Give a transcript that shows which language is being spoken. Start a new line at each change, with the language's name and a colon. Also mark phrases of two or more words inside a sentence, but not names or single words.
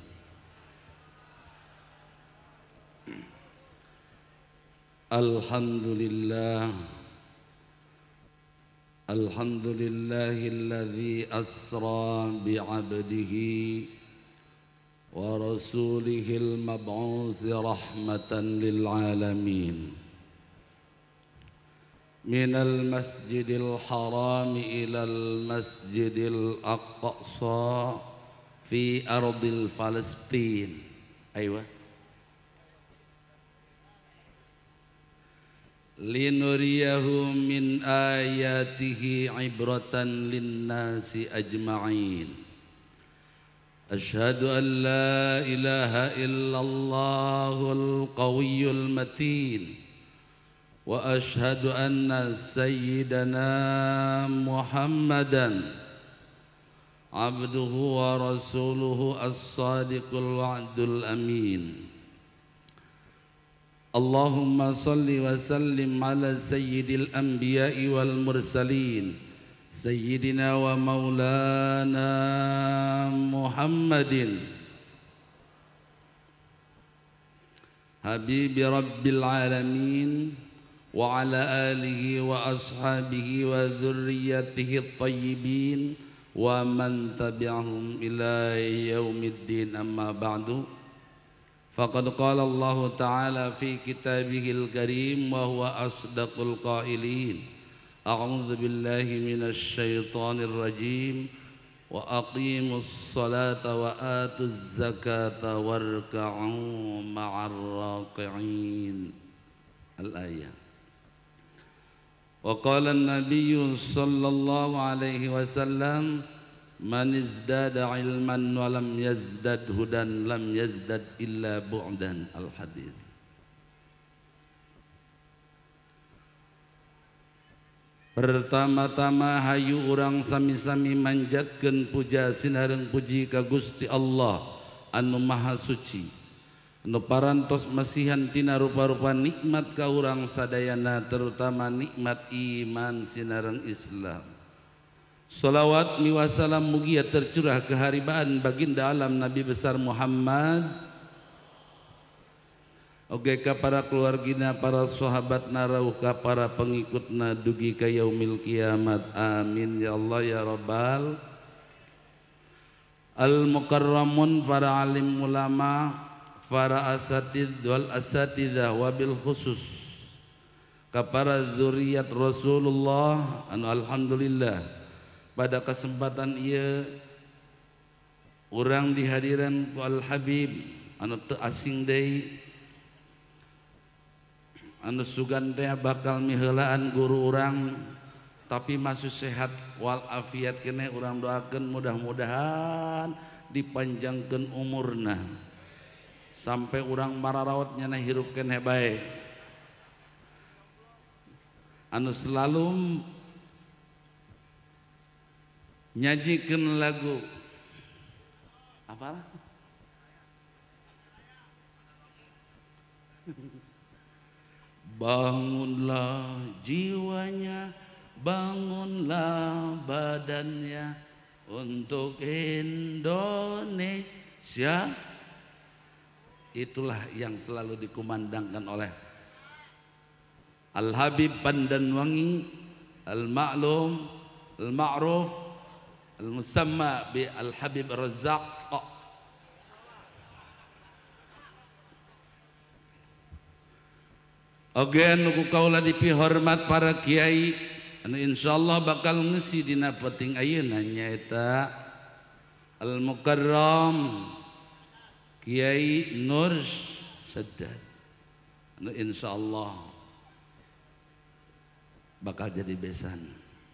Arabic: الحمد لله، الحمد لله الذي أسرى بعبده ورسوله المبعوث رحمة للعالمين. من المسجد الحرام إلى المسجد الأقصى في أرض فلسطين. أيوة. لنريه من آياته عبرة للناس أجمعين. أشهد أن لا إله إلا الله القوي المتين. وأشهد أن سيدنا محمدا عبده ورسوله الصادق الوعد الأمين. اللهم صل وسلم على سيد الأنبياء والمرسلين سيدنا ومولانا محمد حبيب رب العالمين وعلى آله وأصحابه وذريته الطيبين ومن تبعهم إلى يوم الدين، أما بعد. فقد قال الله تعالى في كتابه الكريم وهو أصدق القائلين. أعوذ بالله من الشيطان الرجيم. وأقيموا الصلاة وآتوا الزكاة واركعوا مع الراكعين. الآية. وقال النبي صلى الله عليه وسلم من ازداد علما ولم يزدد هدى لم يزدد إلا بعدا. الحديث.
Sundanese: Pertama-tama hayu urang sami-sami manjatkeun puja sinareung puji ka Gusti Allah anu maha suci, anu parantos masihan tina rupa-rupa nikmat ka urang sadayana, terutama nikmat iman sinareung Islam. Salawat miwasalam mugia tercurah keharibaan baginda alam Nabi besar Muhammad, oge ka para keluargina, para sahabat narauh ka para pengikutna dugi ka yaumil kiamat.
Arabic: آمين يا الله يا رب.
Sundanese: Al-mukarramun, para alim ulama, para
Arabic: الأساتيذ والأستاذات وبالخصوص
Sundanese: ka para zuriat Rasulullah anu alhamdulillah pada kesempatan ieu urang dihadiran ku Al Habib anu teu asing deui, anu sugan teh bakal miheulaan guru urang tapi masih sehat wal afiat keneh. Urang doakeun mudah-mudahan dipanjangkeun umurna sampai urang mararaot nyana hirup keneh bae, anu selalu nyajikeun lagu apa?
Indonesian: Bangunlah jiwanya, bangunlah badannya untuk Indonesia. Itulah yang selalu dikumandangkan oleh Al-Habib Pandanwangi,
Arabic: المعلوم، المعروف، المسمى ب
Indonesian: Al-Habib Razzaq.
Sundanese: Oge anu ku kaula dipihormat para kiai anu insyaallah bakal ngisi dina peuting ayeuna nyaeta Al-Mukarram Kiai Nur Saddad anu insyaallah bakal jadi besan.